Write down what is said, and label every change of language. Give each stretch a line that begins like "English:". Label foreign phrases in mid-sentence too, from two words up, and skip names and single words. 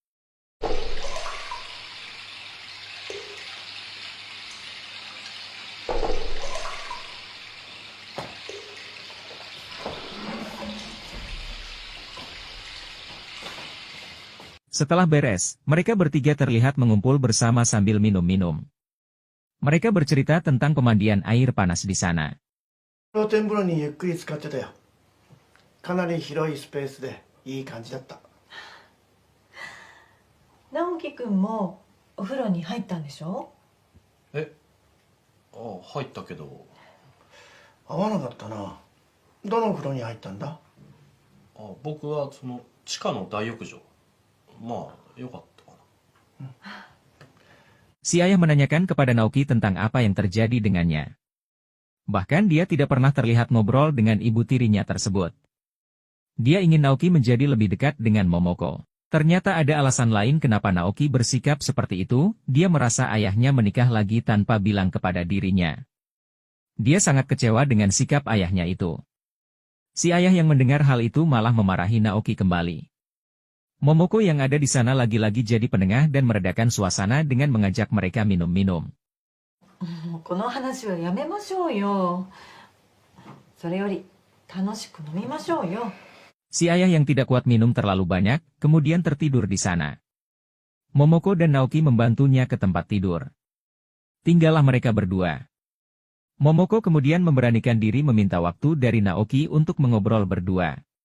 Indonesian: Setelah beres, mereka bertiga terlihat mengumpul bersama sambil minum-minum. Mereka bercerita tentang pemandian air panas di sana.
Japanese: 露天風呂にゆっくり使ってたよ。かなり広いスペースでいい感じだった。直樹くんもお風呂に入ったんでしょ？入ったけど。合わなかったな。どの風呂に入ったんだ？僕はその地下の大浴場。まあ、よかったかな。
Indonesian: Si ayah menanyakan kepada Naoki tentang apa yang terjadi dengannya. Bahkan dia tidak pernah terlihat ngobrol dengan ibu tirinya tersebut. Dia ingin Naoki menjadi lebih dekat dengan Momoko. Ternyata ada alasan lain kenapa Naoki bersikap seperti itu, dia merasa ayahnya menikah lagi tanpa bilang kepada dirinya. Dia sangat kecewa dengan sikap ayahnya itu. Si ayah yang mendengar hal itu malah memarahi Naoki kembali. Momoko yang ada di sana lagi-lagi jadi penengah dan meredakan suasana dengan mengajak mereka minum-minum.
Japanese: この話はやめましょうよ。それより楽しく飲みましょうよ。
Indonesian: Si ayah yang tidak kuat minum terlalu banyak, kemudian tertidur di sana. Momoko dan Naoki membantunya ke tempat tidur. Tinggallah mereka berdua. Momoko kemudian memberanikan diri meminta waktu dari Naoki untuk mengobrol berdua.